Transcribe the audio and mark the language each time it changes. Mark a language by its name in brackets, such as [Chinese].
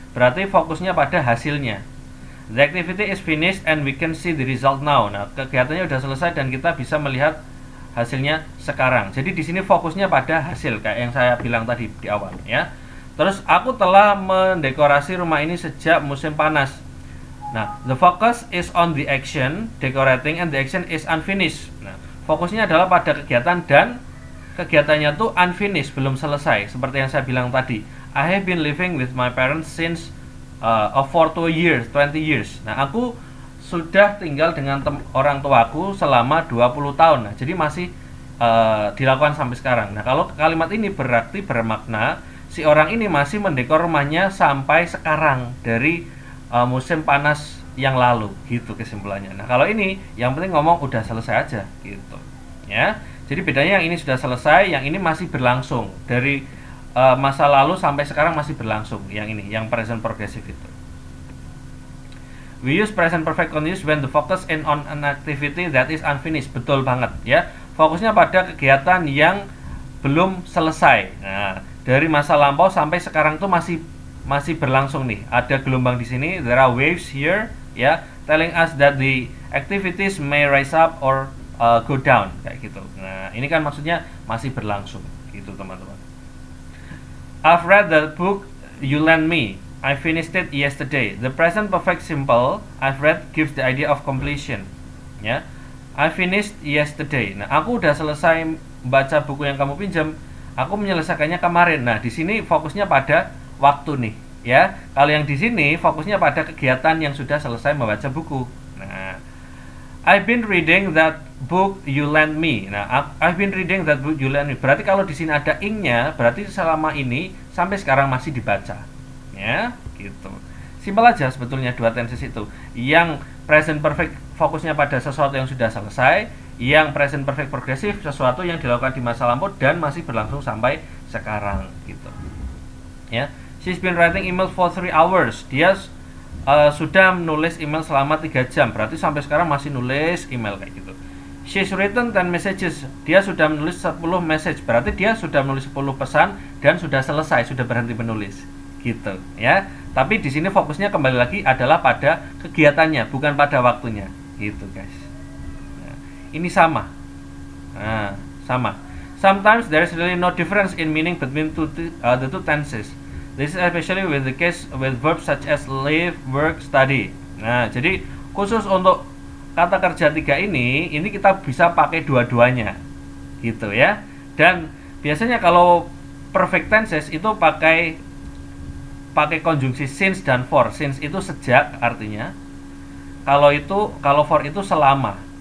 [Indonesian] Berarti fokusnya pada hasilnya. [English] The activity is finished and we can see the result now. [Indonesian] Nah, kegiatannya sudah selesai dan kita bisa melihat hasilnya sekarang. Jadi di sini fokusnya pada hasil kayak yang saya bilang tadi di awal ya. Terus aku telah mendekorasi rumah ini sejak musim panas. [English] Nah, the focus is on the action, decorating, and the action is unfinished. [Indonesian] Nah, fokusnya adalah pada kegiatan dan kegiatannya tuh unfinished, belum selesai. Seperti yang saya bilang tadi, [English] I have been living with my parents since for 20 years. [Indonesian] Nah, aku sudah tinggal dengan orang tuaku selama 20 tahun. Nah, jadi masih dilakukan sampai sekarang. Nah, kalau kalimat ini berarti bermakna si orang ini masih mendekor rumahnya sampai sekarang dari musim panas yang lalu, gitu kesimpulannya. Nah, kalau ini yang penting ngomong udah selesai aja, gitu ya. Jadi bedanya yang ini sudah selesai, yang ini masih berlangsung dari masa lalu sampai sekarang masih berlangsung. Yang ini, yang present progressive itu. [English] We use present perfect continuous when the focus in on an activity that is unfinished. [Indonesian] Betul banget ya. Fokusnya pada kegiatan yang belum selesai. Nah, dari masa lampau sampai sekarang tuh masih berlangsung nih. Ada gelombang di sini, [English] there are waves here ya, telling us that the activities may rise up or go down [Indonesian] kayak gitu. Nah, ini kan maksudnya masih berlangsung gitu, teman-teman. [English] I've read the book you lent me. I finished it yesterday. The present perfect simple I've read gives the idea of completion. [Indonesian] Ya. [English] I finished yesterday. [Indonesian] Nah, aku udah selesai baca buku yang kamu pinjam. Aku menyelesaikannya kemarin. Nah, di sini fokusnya pada waktu nih, ya. Kalau yang di sini fokusnya pada kegiatan yang sudah selesai membaca buku. [English] Nah, I've been reading that book you lent me. Nah, I've been reading that book you lent me. [Indonesian] Berarti kalau di sini ada ing-nya, berarti selama ini sampai sekarang masih dibaca. Ya, gitu. Simpel aja sebetulnya dua tenses itu. Yang present perfect fokusnya pada sesuatu yang sudah selesai, yang present perfect progressive sesuatu yang dilakukan di masa lampau dan masih berlangsung sampai sekarang, gitu. Ya. [English] She's been writing email for 3 hours. [Indonesian] Dia sudah menulis email selama 3 jam. Berarti sampai sekarang masih nulis email kayak gitu. [English] She's written 10 messages. [Indonesian] Dia sudah menulis 10 message. Berarti dia sudah menulis 10 pesan dan sudah selesai, sudah berhenti menulis. Gitu, ya. Tapi di sini fokusnya kembali lagi adalah pada kegiatannya, bukan pada waktunya. Gitu, guys. Nah, ini sama. Nah, sama. [English] Sometimes there is really no difference in meaning between the two tenses. This is especially with the case with verbs such as live, work, study. [Indonesian] Nah, jadi khusus untuk kata kerja 3 ini kita bisa pakai dua-duanya, gitu ya. Dan biasanya kalau perfect tenses itu pakai konjungsi since dan for. Since itu sejak artinya. Kalau for itu selama.